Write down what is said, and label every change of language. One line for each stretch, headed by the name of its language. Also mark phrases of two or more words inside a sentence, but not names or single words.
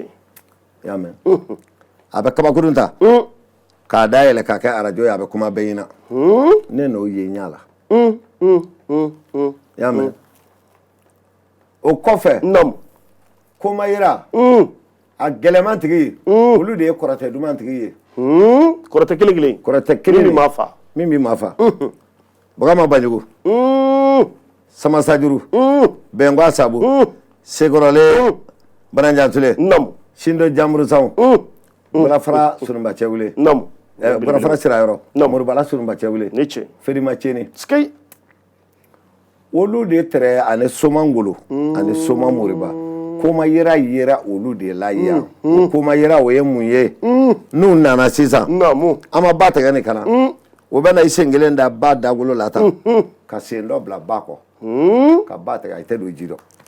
Bambara: y'a mɛn a bɛ kabakurun ta k'a da yɛlɛ k'a kɛ arajo ye a bɛ kuma bɛɛ ɲɛna ne n'o ye ɲa la i y'a mɛn o kɔfɛ komayira a gɛlɛman tigi olu de ye kɔrɔtɛ duman tigi ye kɔrɔtɛ kelen min b'a fa min b'i ma fa Bagama Banjugu Samasajuru Bɛnkwa Sabu Sekɔrɔle Bananjatule Sindo Jamurusanw Balafara Sunumba Cɛwule Balafara Sirayɔrɔ Moribala Sunumba Cɛwule Ferima Ceni olu de tɛrɛ ani Soma Ngolo ani Soma Moriba komayira yera olu de la yan komayira o ye mun ye n'u nana sisan an ma ba tigɛ ni kana o bɛ na i sen kelen da ba dagolo la tan ka sen dɔ bila ba kɔ ka ba tigɛ a tɛ don ji dɔ